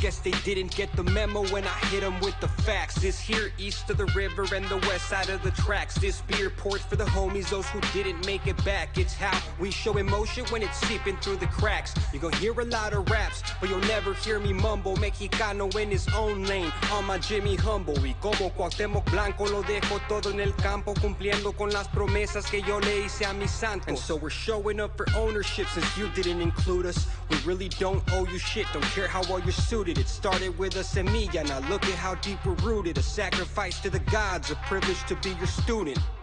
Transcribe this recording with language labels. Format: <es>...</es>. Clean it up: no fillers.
<en>Guess they didn't get the memo when I hit them with the facts. This here east of the river and the west side of the tracks. This beer poured for the homies, those who didn't make it back. It's how we show emotion when it's seeping through the cracks. You gon' hear a lot of raps, but you'll never hear me mumble Mexicano in his own lane. On my Jimmy Hum humble.</en> <es>Y como Cuauhtémoc Blanco lo dejo todo en el campo, cumpliendo con las promesas que yo le hice a mis santos.</es> <en>And so we're showing up for ownership since you didn't include us. We really don't owe you shit, don't care how well you're suited. It started with a</en> <es>semilla,</es> <en>now look at how deep we're rooted. A sacrifice to the gods, a privilege to be your student.</en>